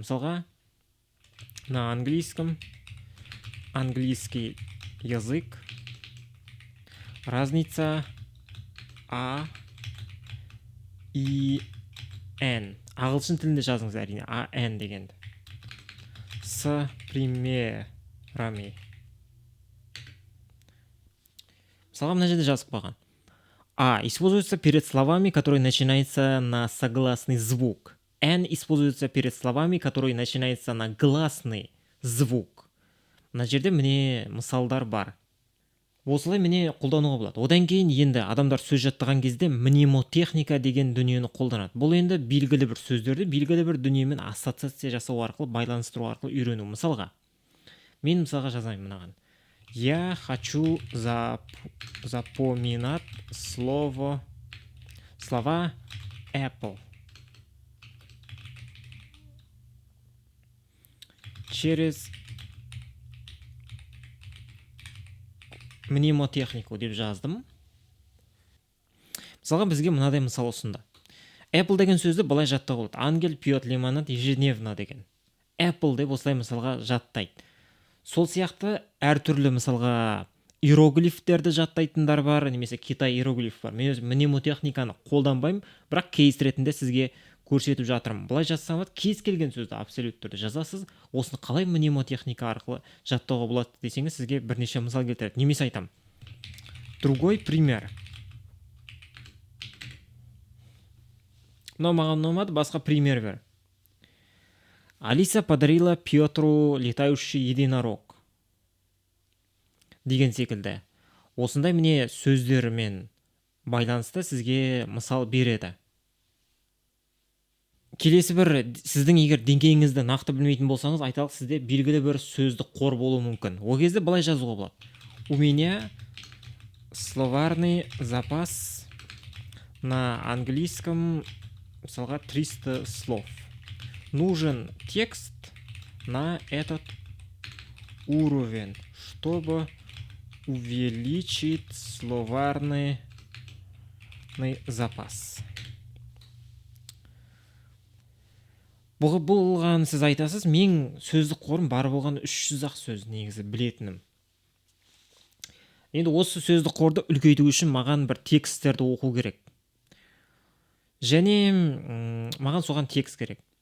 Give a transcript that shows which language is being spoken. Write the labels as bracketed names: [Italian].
[Russian] Мысалға, на английском, английский язык, разница А и Н. [Kazakh] Ағылшын тілінде жазыңыз әрине, А, Н дегенді. [Russian] С примерами. [Kazakh] Мысалға, мына жерде жазып қойған. [Russian] А используется перед словами, которые начинаются на согласный звук. Н используется перед словами, которые начинаются на гласный звук. [Kazakh] Мына жерде міне мысалдар бар. Осылай міне қолдануға болады. Одан кейін енді адамдар сөз жаттаған кезде мнемотехника деген дүниені қолданады. Бұл енді белгілі бір сөздерді белгілі бір дүниемен ассоциация жасау арқылы, байланыстыру арқылы үйрену. Мысалға, мен мысалға жазайын мынаған. [Russian] Я хочу запоминать слова Apple через мнемотехнику [Kazakh] деп жаздым. Мысалға, бізге мынадай мысал ұсынды. Apple деген сөзді былай жаттауға болады. [Russian] Ангел пьет лимонад ежедневно [Kazakh] деген. Apple деп осылай мысалға жаттайды. Сол сияқты әртүрлі мысалға иероглифтерді жаттайтындар бар, немесе Китай иероглиф бар. Мен өзім мнемотехниканы қолданбаймын, бірақ кейс ретінде сізге көрсетіп жатырмын. Былай жазсаң болады, кез келген сөзді абсолютті түрде жазасыз. Осыны қалай мнемотехника арқылы жаттауға болады десеңіз, сізге бірнеше мысал келтіреді. Немесе айтам. [Russian] Другой пример. [Kazakh] Но маған ұнамады, басқа пример бер. [Russian] Алиса подарила Петру летающий единорог. [Kazakh] Деген секілді. Осындай міне сөздермен байланысты сізге мысал береді. Келесі бір, сіздің егер деңгейіңізді нақты білмейтін болсаңыз, айталық сізде белгілі бір сөздік қор болуы мүмкін. Ол кезде былай жазуға болады. [Russian] У меня словарный запас на английском, [Kazakh] мысалға, [Russian] 300 слов. Нужен текст на этот уровень, чтобы увеличить словарный запас. [Kazakh] Бұған сіз айтасыз, мен сөздік қорым бар болған 300-ақ сөз негізі білетінім. Енді осы сөздік қорды үлкейту үшін маған бір тексттерді оқу керек. Және маған соған текст керек.